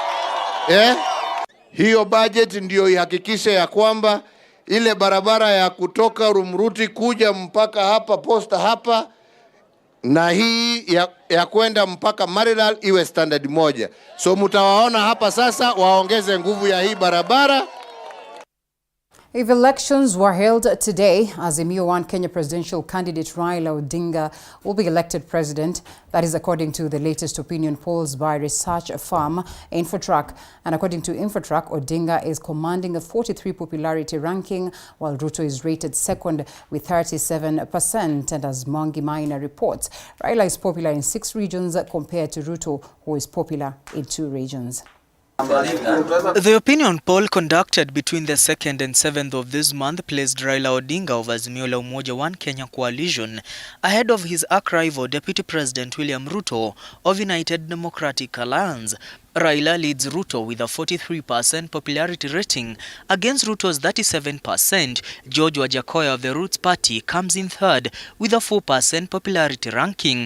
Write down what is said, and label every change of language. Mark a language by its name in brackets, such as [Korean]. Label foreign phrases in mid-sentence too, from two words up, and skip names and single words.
[Swahili] Hiyo budget ndio ihakikishe ya kwamba ile barabara ya kutoka Rumuruti kuja mpaka hapa Posta hapa na hii ya kwenda mpaka Marilal iwe standard moja. So mtawaona hapa sasa waongeze nguvu ya hii barabara. [English] If elections were held today, Azimio One Kenya presidential candidate Raila Odinga will be elected president. That is according to the latest opinion polls by research firm Infotrack. And according to Infotrack, Odinga is commanding a 43 popularity ranking, while Ruto is rated second with 37%. And as Mwangi Maina reports, Raila is popular in 6 regions compared to Ruto, who is popular in 2 regions. The opinion poll conducted between the 2nd and 7th of this month placed Raila Odinga of Azimio la Umoja One Kenya coalition ahead of his arch-rival Deputy President William Ruto of United Democratic Alliance. Raila leads Ruto with a 43% popularity rating against Ruto's 37%. George Wajakoya of the Roots Party comes in third with a 4% popularity ranking.